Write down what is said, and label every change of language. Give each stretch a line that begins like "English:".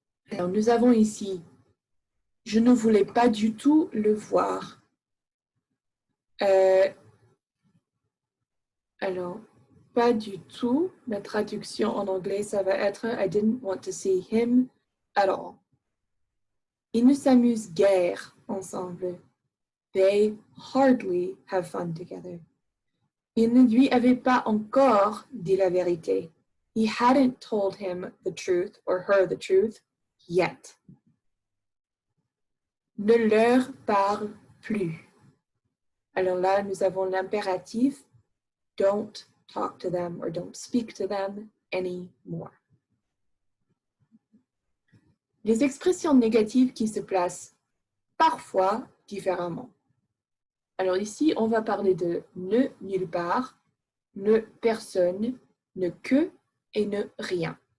French: Alors, nous avons ici, je ne voulais pas du tout le voir. Alors, pas du tout. La traduction en anglais, ça va être
English: I didn't want to see him at all.
French: Ils ne s'amusent guère ensemble.
English: They hardly have fun together.
French: Il ne lui avait pas encore dit la vérité.
English: He hadn't told him the truth or her the truth yet.
French: Ne leur parle plus. Alors là, nous avons l'impératif
English: don't talk to them or don't speak to them anymore.
French: Les expressions négatives qui se placent parfois différemment. Alors ici, on va parler de ne nulle part, ne personne, ne que et ne rien.